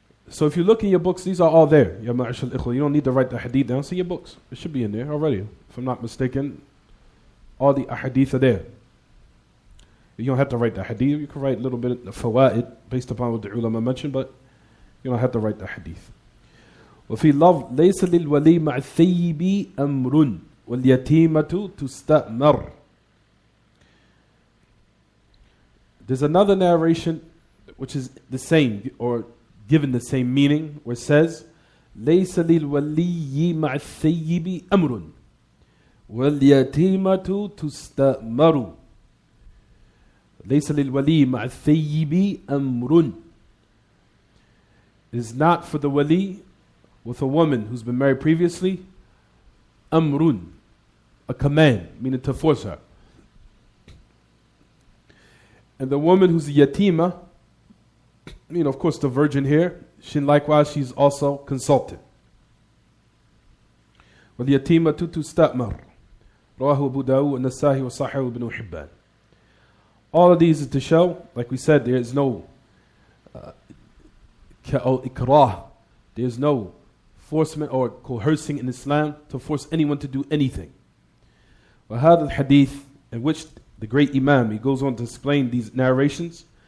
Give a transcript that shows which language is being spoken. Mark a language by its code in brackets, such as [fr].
[en] So if you look in your books, these are all there. Ya ma'ashal ikhwa, you don't need to write the hadith down. See your books. It should be in there already. If I'm not mistaken, all the ahadith are there. You don't have to write the hadith. You can write a little bit of fawaid based upon what the ulama mentioned, but you don't have to write the hadith. [ar] وفي لفظ ليس للولي مع الثيب أمر واليتيمة تستأمر. [en] There's another narration which is the same or given the same meaning, where it says [ar] ليس للولي مع الثيب أمر واليتيمة تستأمر. ليس للولي مع الثيب أمر. [en] It is not for the wali with a woman who's been married previously, amrun, a command, meaning to force her. And the woman who's a yatima, of course the virgin here, likewise she's also consulted. [ar] وَالْيَتِيمَةُ تُسْتَأْمَرُ رواه أبو داود والنسائي وصححه ابن حبان. [en] All of these is to show, like we said, there is no ikrah, there is no forcement or coercing in Islam to force anyone to do anything. [ar] وهذا الحديث, [en] in which the great Imam, he goes on to explain these narrations.